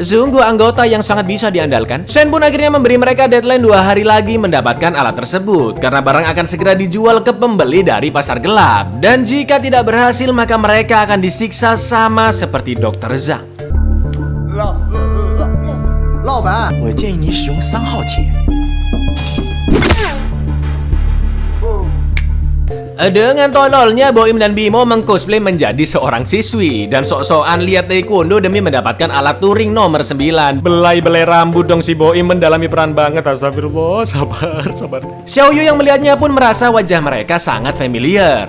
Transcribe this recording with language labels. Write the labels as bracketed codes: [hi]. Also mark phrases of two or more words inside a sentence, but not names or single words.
[id] Sungguh anggota yang sangat bisa diandalkan. Shen pun akhirnya memberi mereka deadline 2 hari lagi mendapatkan alat tersebut karena barang akan segera dijual ke pembeli dari pasar gelap. Dan jika tidak berhasil maka mereka akan disiksa sama seperti Dr. Zhang. [zh] 老板，我建议你使用3号铁。 [id] Dengan tololnya, Boim dan Bimo mengcosplay menjadi seorang siswi dan sok-sokan lihat taekwondo demi mendapatkan alat touring nomor 9. Belai-belai rambut dong si Boim, mendalami peran banget. Astagfirullah, sabar. Xiaoyu yang melihatnya pun merasa wajah mereka sangat familiar.